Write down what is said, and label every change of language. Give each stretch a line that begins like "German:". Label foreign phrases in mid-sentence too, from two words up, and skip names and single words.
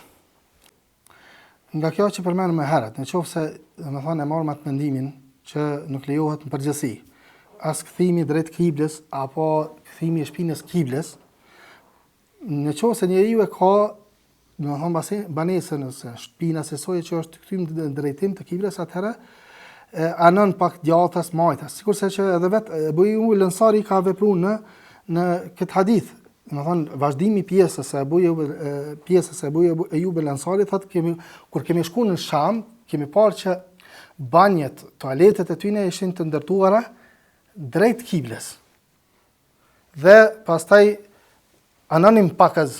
Albanian: Nga kjo që përmendëm më herët, nëse domethënë e marrim atë mendimin që nuk lejohet në përgjithësi as kthimi drejt kiblës apo kthimi i shpinës kiblës, nëse njeriu e ka domethënë banesën ose shpina se soi që është kthim në drejtim të kiblës, atëherë anon pak djathtas majtas. Sikurse që edhe vetë Abu Ayyub al-Ansari ka vepruar në këtë hadith. Domethënë vazhdimi pjesës së Abu Ayyub al-Ansari thotë kur kemi shkuar në Sham, kemi parë që banjet, toaletet e tyre ishin të ndërtuara drejt kiblës. Dhe pastaj anonim pakaz.